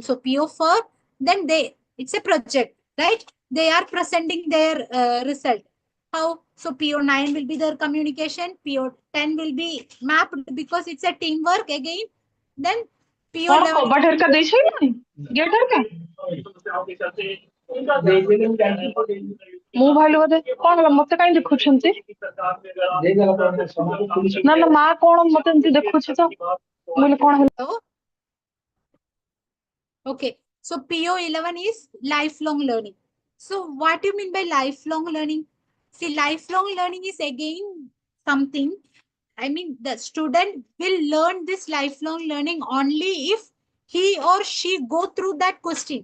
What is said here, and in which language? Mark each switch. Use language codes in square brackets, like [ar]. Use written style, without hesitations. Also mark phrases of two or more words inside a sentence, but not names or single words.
[en] So PO4, then it's a project, right? They are presenting their result. How? So PO9 will be their communication, PO10 will be mapped because it's a teamwork again. Then PO11. [or] ମୁଁ ଭାବିଲି ବୋଧେ କଣ ହେଲା ମତେ କାହିଁ ଦେଖୁଛନ୍ତି ନା ନା ମା କଣ ମତେ ଏମିତି ଦେଖୁଛି ତ ମୁଁ କହିଲି କଣ ହେଲା [en] Okay, so PO11 is lifelong learning. So what do you mean by lifelong learning? See, lifelong learning is again something, I mean, the student will learn this lifelong learning only if he or she go through that question.